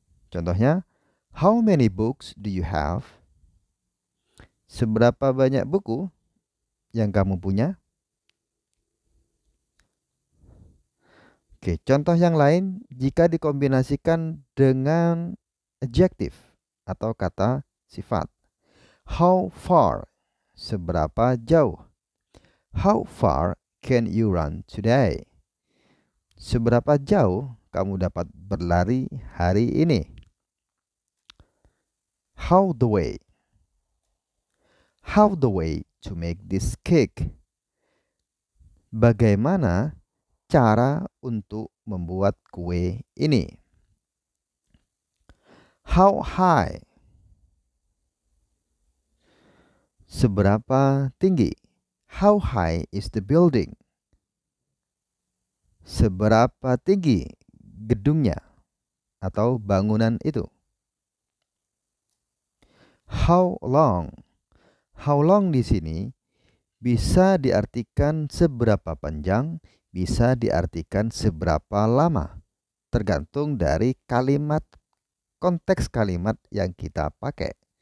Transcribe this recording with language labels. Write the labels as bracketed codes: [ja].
[id] Contohnya, [en] how many books do you have? [id] Seberapa banyak buku yang kamu punya? Oke, contoh yang lain jika dikombinasikan dengan adjective atau kata sifat. [en] How far? [id] Seberapa jauh? [en] How far can you run today? [id] Seberapa jauh kamu dapat berlari hari ini? [en] How the way? How the way to make this cake? [id] Bagaimana cara untuk membuat kue ini? [en] How high? [id] Seberapa tinggi? [en] How high is the building? [id] Seberapa tinggi gedungnya atau bangunan itu? [en] How long? How long [id] di sini bisa diartikan seberapa panjang, bisa diartikan seberapa lama, tergantung dari kalimat, konteks kalimat yang kita pakai.